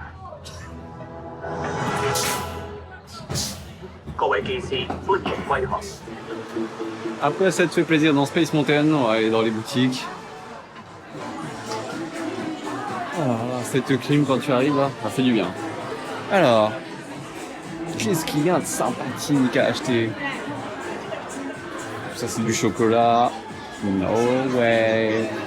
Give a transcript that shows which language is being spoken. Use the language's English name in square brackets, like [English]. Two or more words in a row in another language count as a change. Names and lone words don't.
[Chinese] 各位機師，歡迎歸航。 [French] Après, ça te fait plaisir dans Space Mountain, on va aller dans les boutiques. Ah, cette clim quand tu arrives là, ça fait du bien. Alors, qu'est-ce qu'il y a de sympathique à acheter? Ça c'est du chocolat. [English] No way.